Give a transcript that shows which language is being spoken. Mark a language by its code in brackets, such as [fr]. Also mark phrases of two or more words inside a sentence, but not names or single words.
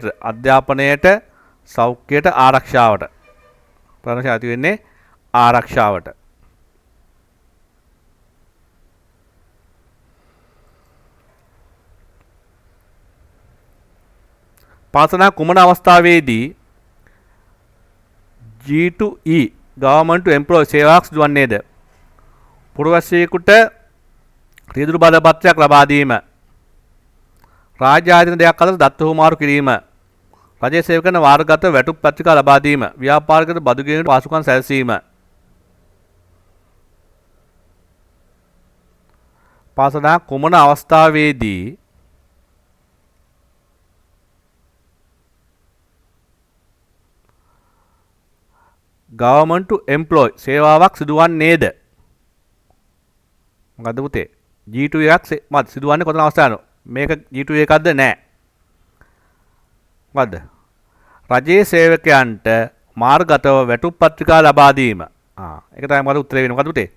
[si] අධ්‍යාපනයට, සෞඛ්‍යයට, ආරක්ෂාවට. ප්‍රධාන වශයෙන් ඇති වෙන්නේ ආරක්ෂාවට. පාසලක කුමන අවස්ථාවේදී [en] G2E government to employee [si] සේවාවක් සිදුවන්නේද? පුරවැසියෙකුට රියදුරු බලපත්‍රයක් ලබා දීම, රාජ්‍ය ආයතන දෙකක් අතර දත්ත හුවමාරු කිරීම, රජයේ සේවකයන් වාරගත වැටුප් පත්‍රිකා ලබා දීම, ව්‍යාපාරිකයට බදු ගෙවීමට පහසුකම් සැලසීම. පාසලක කුමන අවස්ථාවේදී [en] government to employ [si] සේවාවක් සිදුවන්නේද? මොකද්ද පුතේ? G2 එකක් මත සිදුවන්නේ කොතන අවස්ථාවද? මේක G2 එකක්ද? නෑ. මොකද්ද? රජයේ සේවකයන්ට මාර්ගගතව වැටුප් පත්‍රිකා ලබා දීම. ඒක තමයි මොකද උත්තරේ වෙන්නේ. මොකද්ද පුතේ?